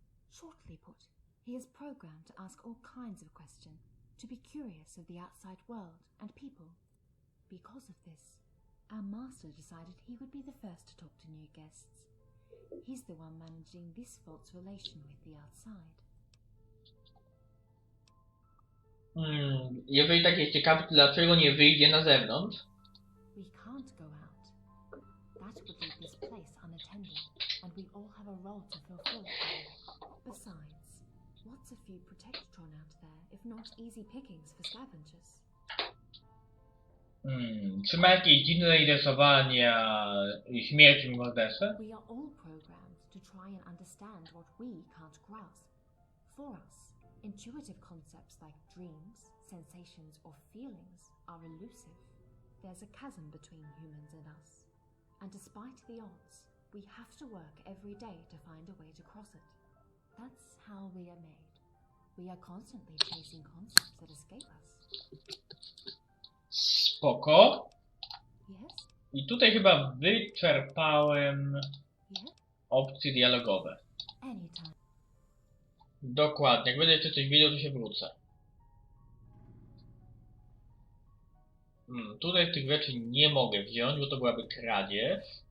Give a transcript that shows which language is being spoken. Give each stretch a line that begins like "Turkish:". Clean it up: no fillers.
English: Shortly put, he is programmed to ask all kinds of questions, to be curious of the outside world and people. Because of this, our master decided he would be the first to talk to new guests. He's the one managing this false relation with the outside.
Polish: Jeżeli tak jest ciekawy, to dlaczego nie wyjdzie na zewnątrz?
English: We can't go out. That would leave this place unattended, and we all have a role to fulfill. Besides, what's a few protectron out there, if not easy pickings for scavengers?
Polish: Czy ma jakieś dziwne zainteresowania śmiercią i morderstwem?
English: We are all programmed to try and understand what we can't grasp. For us, intuitive concepts like dreams, sensations, or feelings are elusive. There's a chasm between humans and us. And despite the odds, we have to work every day to find a way to cross it. That's how we are made. We are constantly chasing concepts that escape us.
Polish: Spoko.
English: Yes?
Polish: I tutaj chyba wyczerpałem
English: Yes?
Polish: opcje dialogowe.
English: Anytime.
Polish: Dokładnie. Jak będę jeszcze coś wiedział, to się wrócę. Tutaj tych rzeczy nie mogę wziąć, bo to byłaby kradzież.